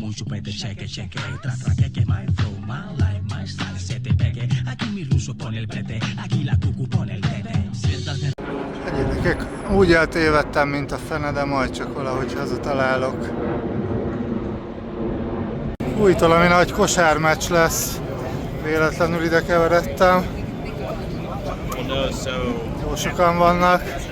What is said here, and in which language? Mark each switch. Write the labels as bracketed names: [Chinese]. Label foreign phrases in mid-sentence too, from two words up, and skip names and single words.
[Spanish] copete, cheque, cheque, que [English] my flow, my life, my style, [Spanish] se te pegue. Aquí mi ruso pone el brete, aquí la cucu pone el tete. [Hungarian] Gyerekek, úgy eltévedtem, mint a fene, de majd csak valahogy hazatalálok. Új, valami nagy kosármeccs lesz. Véletlenül ide keveredtem. Jó sokan vannak.